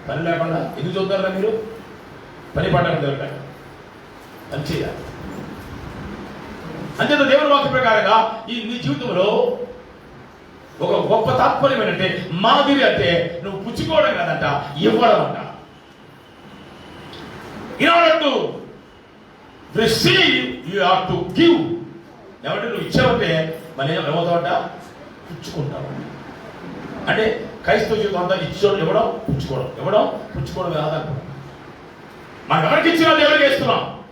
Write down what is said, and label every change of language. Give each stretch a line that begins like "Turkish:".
Telugu: పని లేకుండా ఎందుకు చూస్తారా మీరు? పని పడడానికి దొరకాలి, పని చేయాలి. అంతేత దేవుని వాక్య ప్రకారంగా ఈ నీ జీవితంలో ఒక గొప్ప తాత్పర్యం ఏంటంటే మాదిరి అంటే నువ్వు పుచ్చుకోవడం కాదంట, ఇవ్వడం అంట.
English: In order to receive, you have to give.
Telugu: ఏమంటే నువ్వు ఇచ్చావంటే మన ఏమవుతావంట, పుచ్చుకుంటావు. అంటే క్రైస్తవ జీవితం అంతా ఇచ్చేవాడు ఇవ్వడం, పుచ్చుకోవడం, ఇవ్వడం, పుచ్చుకోవడం మీద ఆధారపడడం. మనం ఎవరికి ఇచ్చినా దేవుడికి ఇస్తున్నాం.